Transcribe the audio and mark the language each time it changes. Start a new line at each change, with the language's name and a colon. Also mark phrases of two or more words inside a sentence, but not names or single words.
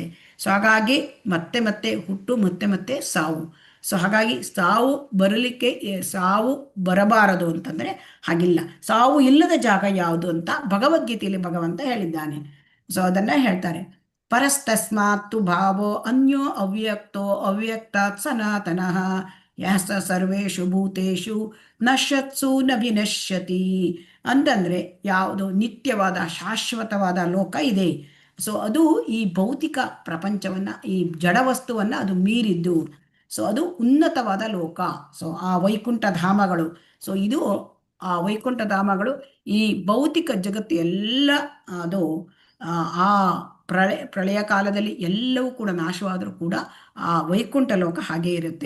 Kannada: ಸೊ ಹಾಗಾಗಿ ಮತ್ತೆ ಮತ್ತೆ ಹುಟ್ಟು, ಮತ್ತೆ ಸಾವು. ಸೊ ಹಾಗಾಗಿ ಸಾವು ಬರಬಾರದು ಅಂತಂದರೆ ಹಾಗಿಲ್ಲ. ಸಾವು ಇಲ್ಲದ ಜಾಗ ಯಾವುದು ಅಂತ ಭಗವದ್ಗೀತೆಯಲ್ಲಿ ಭಗವಂತ ಹೇಳಿದ್ದಾನೆ. ಸೊ ಅದನ್ನು ಹೇಳ್ತಾರೆ,
Sanskrit: ಪರಸ್ತಸ್ಮಾತ್ತು ಭಾವೋ ಅನ್ಯೋ ಅವ್ಯಕ್ತೋ ಅವ್ಯಕ್ತಾತ್ ಸನಾತನಃ ಯಃ ಸ ಸರ್ವೇಷು ಭೂತೇಷು ನಶ್ಯತ್ಸು ನ ವಿನಶ್ಯತಿ.
Kannada: ಅಂತಂದರೆ ಯಾವುದು ನಿತ್ಯವಾದ ಶಾಶ್ವತವಾದ ಲೋಕ ಇದೆ. ಸೊ ಅದು ಈ ಭೌತಿಕ ಪ್ರಪಂಚವನ್ನು, ಈ ಜಡವಸ್ತುವನ್ನು ಅದು ಮೀರಿದ್ದು. ಸೊ ಅದು ಉನ್ನತವಾದ ಲೋಕ. ಸೊ ಆ ವೈಕುಂಠ ಧಾಮಗಳು, ಸೊ ಇದು ಆ ವೈಕುಂಠ ಧಾಮಗಳು ಈ ಭೌತಿಕ ಜಗತ್ತು ಎಲ್ಲ ಅದು ಆ ಪ್ರಳಯ ಕಾಲದಲ್ಲಿ ಎಲ್ಲವೂ ಕೂಡ ನಾಶವಾದರೂ ಕೂಡ ಆ ವೈಕುಂಠ ಲೋಕ ಹಾಗೇ ಇರುತ್ತೆ.